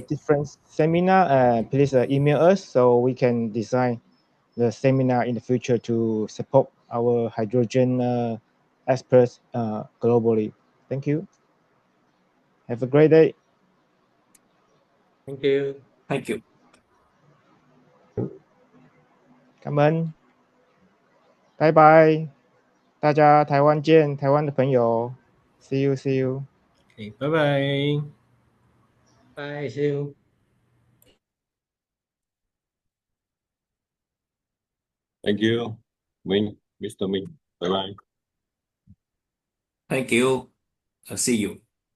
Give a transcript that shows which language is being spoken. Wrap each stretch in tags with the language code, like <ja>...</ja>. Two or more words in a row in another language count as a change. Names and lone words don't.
<en>different seminar, please email us so we can design the seminar in the future to support our hydrogen experts globally. Thank you. Have a great day. Thank you. Thank you.</en> <vi>Cảm ơn.</vi> <en>Bye bye.</en> <zh>大家台湾见，台湾的朋友。</zh> <en>See you, see you. Okay, bye-bye. Bye. See you. Thank you, Mr. Minh. Bye-bye. Thank you. See you.</en>